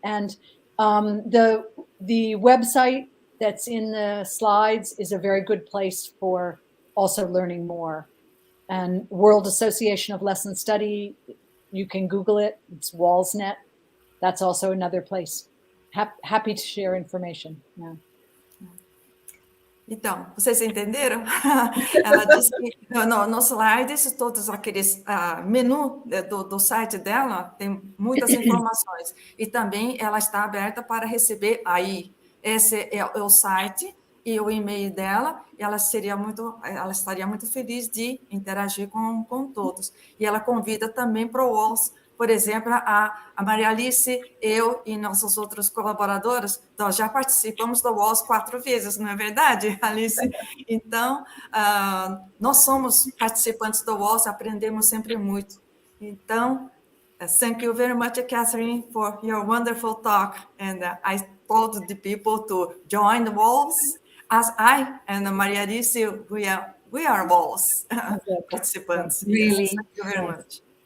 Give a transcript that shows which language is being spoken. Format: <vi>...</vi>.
<en>And the website that's in the slides is a very good place for also learning more. And World Association of Lesson Study, you can Google it. It's WALSnet. That's also another place. Happy to share information. Yeah.</en> <pt>Então, vocês entenderam? Ela disse que nos slides, todos aqueles menu do site dela, tem muitas informações. E também ela está aberta para receber aí. Esse é o site e o e-mail dela. E ela estaria muito feliz de interagir com todos. E ela convida também para o WALS. Por exemplo, a Maria Alice, eu e nossos outros colaboradores, nós já participamos do WALS 4 vezes, não é verdade, Alice? Então, nós somos participantes do WALS, aprendemos sempre muito.</pt> <en>Então, thank you very much, Catherine, for your wonderful talk. And I told the people to join the WALS, as I and Maria Alice, we are WALS participants. Really? Yes, thank you very much.</en>